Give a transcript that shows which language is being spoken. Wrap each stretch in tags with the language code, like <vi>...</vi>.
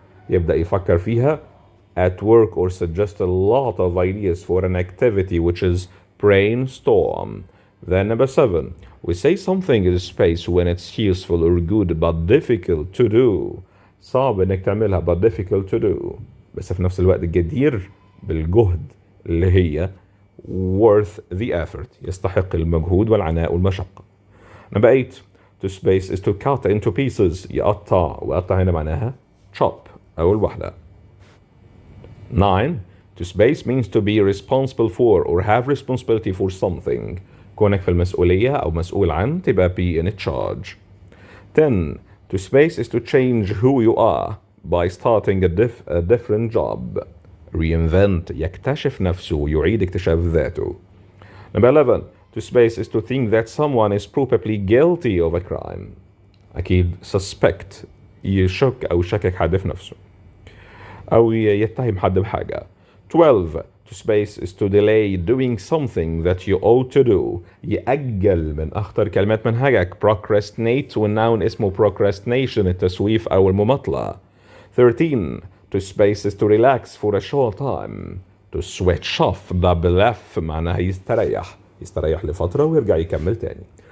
<ar>يبدأ يفكر فيها</ar> <en>at work or suggest a lot of ideas for an activity which is brainstorm. Then number 7, we say something is space when it's useful or good but difficult to do.</en> <ar>صعب انك تعملها</ar> <en>but difficult to do،</en> <ar>بس في نفس الوقت جدير بالجهد اللي هي</ar> <en>worth the effort،</en> <ar>يستحق المجهود والعناء والمشقة.</ar> <en>Number 8, to space is to cut into pieces، يقطع،</en> <ar>وقطع هنا معناها</ar> <en>chop أول واحدة. 9, to space means to be responsible for or have responsibility for something،</en> <ar>كونك في المسؤولية أو مسؤول عن، تبقى</ar> <en>be in charge. 10, to space is to change who you are by starting a different job.</en> <ar>Reinvent، يكتشف نفسه، يعيد اكتشاف ذاته.</ar> <en>Number 11, to space is to think that someone is probably guilty of a crime.</en> <ar>أكيد suspect، يشك أو يشكك حد في نفسه أو يتهم حد بحاجة.</ar> <en>12, to space is to delay doing something that you ought to do.</en> <ar>يأجل، من أخطر كلمات منهجك procrastinate، والnoun اسمه procrastination، التسويف أو المماطلة.</ar> <en>13, to space is to relax for a short time. To switch off،</en> <ar>double F معناها يستريح لفترة ويرجع يكمل تاني.</ar>